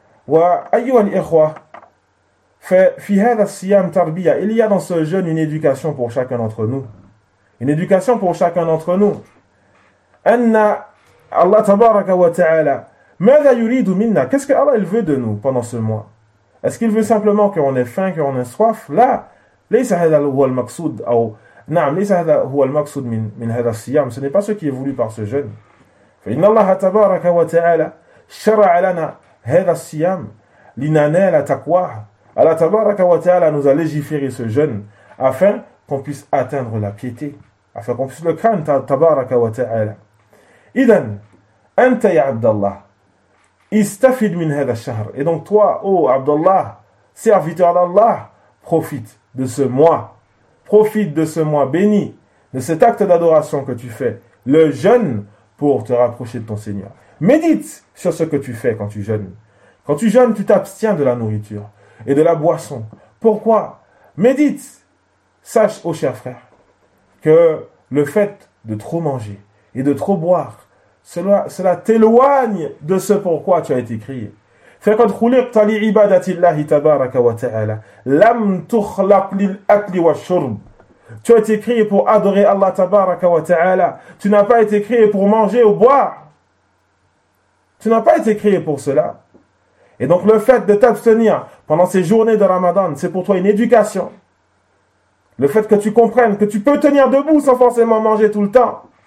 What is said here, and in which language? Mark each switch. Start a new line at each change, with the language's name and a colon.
Arabic: وأيها الإخوة، في هذا الصيام تربية،
French: il y a dans ce jeûne une éducation pour chacun d'entre nous. Une éducation pour chacun d'entre nous.
Arabic: أن الله تبارك وتعالى ماذا يريد منا؟
French: Qu'est-ce que Allah il veut de nous pendant ce mois? Est-ce qu'il veut simplement qu'on ait faim, qu'on ait soif? Là,
Arabic: ليس هذا هو المقصود أو نعم ليس هذا هو المقصود من هذا الصيام.
French: Ce n'est pas ce qui est voulu par ce jeûne.
Arabic: فإن الله تبارك وتعالى شرع لنا هذا الصيام لننال تقواه.
French: Allah تبارك وتعالى nous a légiféré ce jeûne afin qu'on puisse atteindre la piété, afin qu'on puisse le craindre.
Arabic: تبارك وتعالى. إذن أنت يا عبد الله استفد من هذا الشهر.
French: Et donc toi, ô عبد الله, serviteur d'Allah, profite de ce mois. Profite de ce mois béni, de cet acte d'adoration que tu fais, le jeûne, pour te rapprocher de ton Seigneur. Médite sur ce que tu fais quand tu jeûnes. Quand tu jeûnes, tu t'abstiens de la nourriture et de la boisson. Pourquoi ? Médite. Sache, ô cher frère, que le fait de trop manger et de trop boire, cela t'éloigne de ce pourquoi tu as été créé.
Arabic: فقد خلقت لعبادة الله تبارك وتعالى لم تخلق للأكل والشرب.
French: Tu as été créé pour adorer Allah تبارك وتعالى. Tu n'as pas été créé pour manger ou boire. Tu n'as pas été créé pour cela. Et donc le fait de t'abstenir pendant ces journées de Ramadan, c'est pour toi une éducation. Le fait que tu comprennes que tu peux tenir debout sans forcément manger tout le temps.